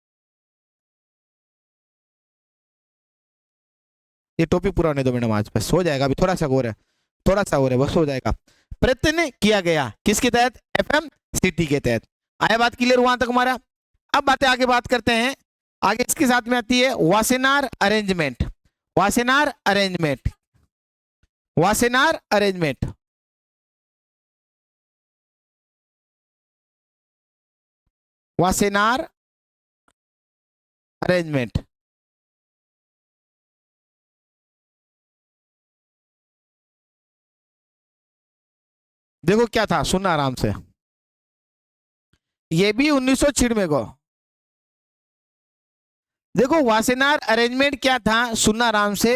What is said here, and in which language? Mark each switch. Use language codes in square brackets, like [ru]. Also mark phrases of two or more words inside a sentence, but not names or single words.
[hi] ये टॉपिक पूरा होने दो मैडम, आज बस हो जाएगा, अभी थोड़ा सा और है, थोड़ा सा और है, बस हो जाएगा। प्रयत्न किया गया किसके तहत? एफएमसीटी के तहत। आया बात क्लियर वहां तक हमारा? अब बातें आगे बात करते हैं। आगे इसके साथ में आती है वासेनार अरेंजमेंट। वासेनार अरेंजमेंट, वासेनार अरेंजमेंट, वासेनार अरेंजमेंट। देखो क्या था, सुनना आराम से। ये भी 1996 को। देखो वासेनार अरेंजमेंट क्या था, सुनना आराम से।